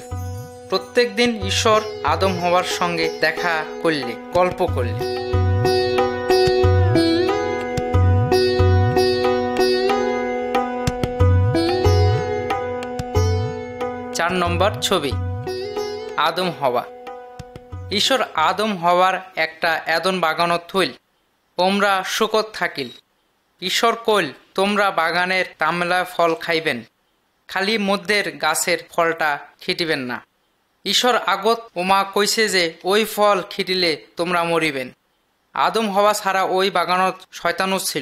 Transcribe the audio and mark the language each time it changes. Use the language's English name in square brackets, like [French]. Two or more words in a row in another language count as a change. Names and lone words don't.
[Bangla] প্রত্যেক দিন ঈশ্বর আদম হওয়ার সঙ্গে দেখা করলে, গল্প করলে। চার নম্বর ছবি। আদম হওয়া। ঈশ্বর আদম হওয়ার একটা এদন বাগানত থইল। ওমরা শুকত থাকিল। ঈশ্বর কইল তোমরা বাগানের তামলা ফল খাইবেন, খালি মধ্যের গাছের ফলটা খিটিবেন না। ঈশ্বর আগত ওমা কইছে যে ওই ফল খিটিলে তোমরা মরিবেন। আদম হওয়া ছাড়া ওই বাগানত শয়তানও ছিল।